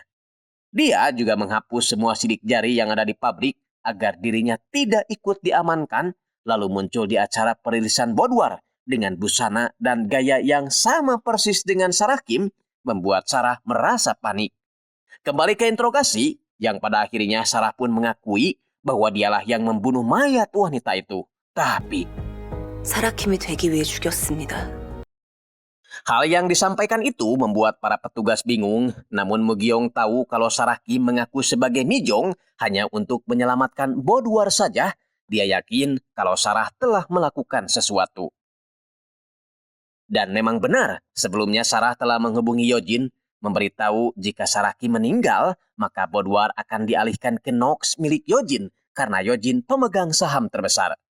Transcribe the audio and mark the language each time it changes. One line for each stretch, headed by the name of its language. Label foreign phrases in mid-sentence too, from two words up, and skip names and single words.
Indonesian: Dia juga menghapus semua sidik jari yang ada di pabrik agar dirinya tidak ikut diamankan, lalu muncul di acara perilisan Boudoir dengan busana dan gaya yang sama persis dengan Sarah Kim, membuat Sarah merasa panik. Kembali ke interogasi, yang pada akhirnya Sarah pun mengakui bahwa dialah yang membunuh mayat wanita itu. Tapi
Korean: 사라킴이 되기 위해 죽였습니다.
Indonesian: hal yang disampaikan itu membuat para petugas bingung, namun Mu-gyong tahu kalau Sarah Kim mengaku sebagai Mi-jong hanya untuk menyelamatkan Boudoir saja. Dia yakin kalau Sarah telah melakukan sesuatu. Dan memang benar, sebelumnya Sarah telah menghubungi Yojin, memberitahu jika Sarah Kim meninggal, maka Boudoir akan dialihkan ke Nox milik Yojin karena Yojin pemegang saham terbesar.